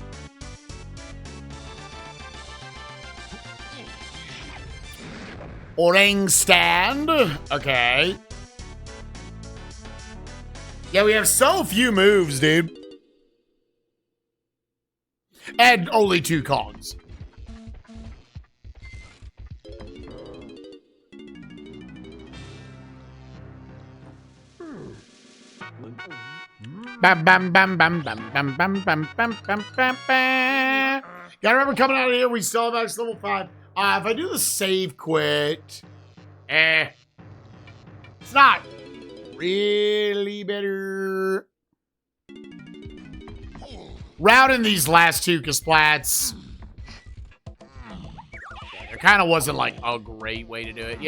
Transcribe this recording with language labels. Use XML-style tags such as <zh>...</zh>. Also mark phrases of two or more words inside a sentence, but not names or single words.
<en>Orang stand. Okay. Yeah, we have so few moves, dude. And only 2 Kongs. Bam, bam, bam, bam, bam, bam, bam, bam, bam, bam, bam, bam. Gotta remember, coming out of here, we still have max level 5. If I do the save quit, it's not really better. routing these last two Kasplats, there kind of wasn't like a great way to do it.</en>